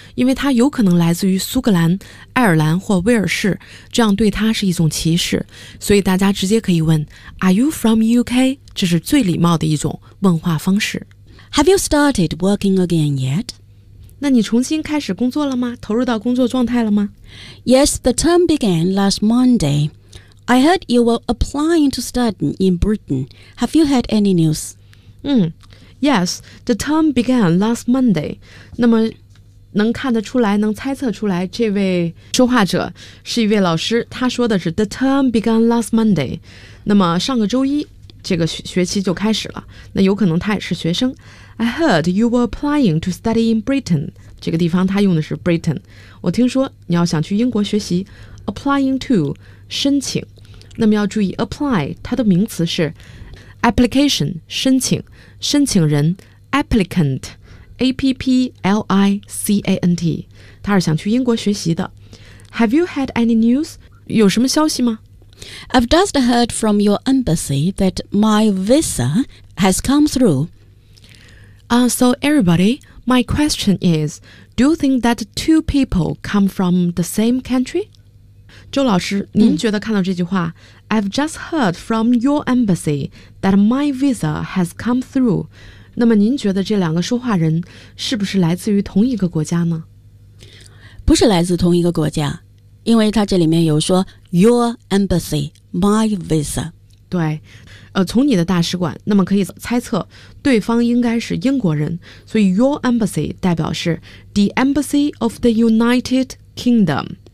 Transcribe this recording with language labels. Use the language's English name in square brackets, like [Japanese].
[Chinese] 因为他有可能来自于苏格兰、爱尔兰或威尔士，这样对他是一种歧视。所以大家直接可以问 [English] Are you from UK? [Chinese] 这是最礼貌的一种问话方式。 [English] Have you started working again yet? [Chinese] 那你重新开始工作了吗？投入到工作状态了吗？ [English] Yes, the term began last Monday. I heard you were applying to study in Britain. Have you had any news? Yes, the term began last Monday. [Chinese] 那么能看得出来，能猜测出来，这位说话者是一位老师，他说的是 [English] the term began last Monday. [Chinese] 那么上个周一这个学期就开始了，那有可能他也是学生。 [English] I heard you were applying to study in Britain. [Chinese] 这个地方他用的是 Britain. 我听说你要想去英国学习， [English] applying to [Chinese] 申请。那么要注意 apply 它的名词是 application 申请，申请人 applicant A-P-P-L-I-C-A-N-T. 他是想去英国学习的。 [English] Have you had any news? [Chinese] 有什么消息吗？ [English] I've just heard from your embassy that my visa has come through. So everybody, my question is, do you think that two people come from the same country? [Chinese] 周老师，您觉得看到这句话 [English] I've just heard from your embassy that my visa has come through. [Chinese] 那么您觉得这两个说话人是不是来自于同一个国家呢？不是来自同一个国家，因为他这里面有说 [English] your embassy, my visa。 [Chinese] 对，从你的大使馆，那么可以猜测对方应该是英国人，所以 [English] your embassy [Chinese] 代表是 [English] the embassy of the United Kingdom。